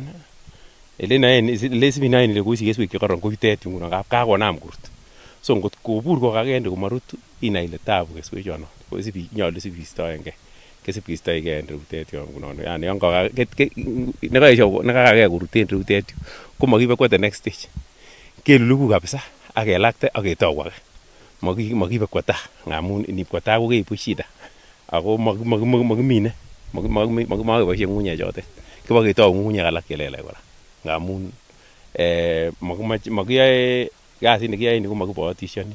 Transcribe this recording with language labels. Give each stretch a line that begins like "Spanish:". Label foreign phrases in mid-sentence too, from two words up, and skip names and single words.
Kalenjin: Ele sibinoen ile koisi keswek chekororon ko yutet ngunon kakonam kurut. So ngot kobur kokagende komarutu inai ile tabu keswek chono. Nyolu sibistoenge. Kesib kistoege en rutet yon ngunon. Yani yon nekakake kuruten rutet komakibe kwa
English: the next stage.
Kalenjin: Kelulugu kabisa ak kelakte ak ketou age. Makibe kwa taa ngamun inip kwa taa ko keibu shida. Ako makimine makeboisien ng'ung'unyek chotet. Kiba ketou ng'ung'unyek alak chelelach kora. Ngamun makiyoe kasit nekiyoe ni ko makibootishoni.